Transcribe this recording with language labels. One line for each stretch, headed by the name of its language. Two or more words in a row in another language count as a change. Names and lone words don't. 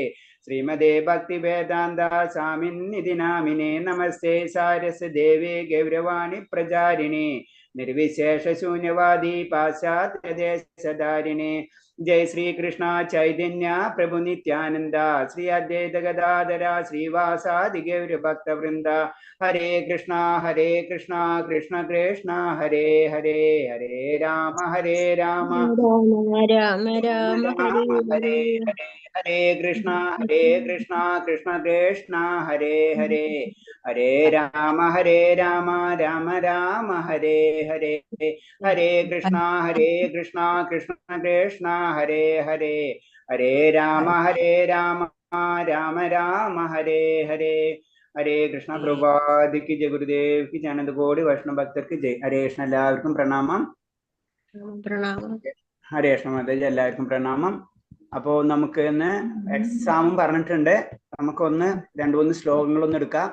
Sanskrit: ശ്രീമദേ ഭക്തിവേദാന്ത സ്വാമിന്നിധി നാമിനേ നമസ്തേ സാരസ്വദേവേ ഗൗരവാണി പ്രചാരിണേ നിർവിശേഷ ശൂന്യവാദി പാശ്ചാത്യദേശധാരിണേ ജയ ശ്രീകൃഷ്ണ ചൈതന്യ പ്രഭു നിത്യാനന്ദ ശ്രീ അദ്വൈത ഗദാധര ശ്രീവാസാദി ഗൗരഭക്തവൃന്ദ ഹരേ കൃഷ്ണ കൃഷ്ണ കൃഷ്ണ ഹരേ ഹരേ ഹരേ രാമ രാമ രാമ രാമ ഹരേ ഹരേ ഹരേ കൃഷ്ണ കൃഷ്ണ കൃഷ്ണ ഹരേ ഹരേ ഹരേ രാമ രാമ രാമ ഹരേ ഹരേ ഹരേ കൃഷ്ണ കൃഷ്ണ കൃഷ്ണ ഹരേ ഹരേ ഹരേ രാമ രാമ രാമ ഹരേ ഹരേ ഹരേ കൃഷ്ണ
Malayalam: പ്രഭാതിക്ക് ജയ ഗുരുദേവ്ക്ക് ജനന്ത കോടി വൈഷ്ണവ ഭക്തർക്ക് ജയ് ഹരേ കൃഷ്ണ എല്ലാവർക്കും പ്രണാമം ഹരേ കൃഷ്ണ മാതാജി എല്ലാവർക്കും പ്രണാമം. അപ്പോ നമുക്ക് ഇന്ന് എക്സാമും പറഞ്ഞിട്ടുണ്ട്. നമുക്കൊന്ന് 2-3 ശ്ലോകങ്ങളൊന്നും എടുക്കാം.